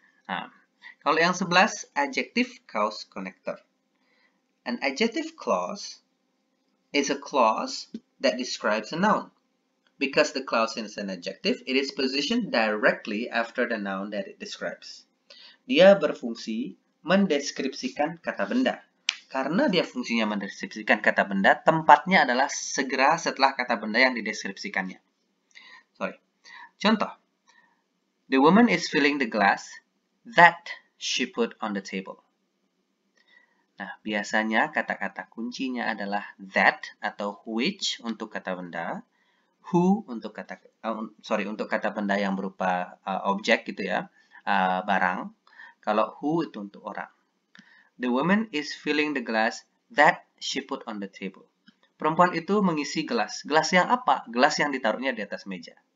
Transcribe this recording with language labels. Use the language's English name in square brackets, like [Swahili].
[Indonesian] Nah, kalau yang 11, adjective clause connector. [English] An adjective clause is a clause that describes a noun. Because the clause is an adjective, it is positioned directly after the noun that it describes. [Indonesian] Dia berfungsi mendeskripsikan kata benda. Karena dia fungsinya mendeskripsikan kata benda, tempatnya adalah segera setelah kata benda yang dideskripsikannya. Contoh. [English] The woman is filling the glass that she put on the table. [Indonesian] Nah, biasanya kata-kata kuncinya adalah that atau which untuk kata benda, who untuk kata benda yang berupa objek gitu ya, barang. Kalau who itu untuk orang. [English] The woman is filling the glass that she put on the table. [Indonesian] Perempuan itu mengisi gelas. Gelas yang apa? Gelas yang ditaruhnya di atas meja.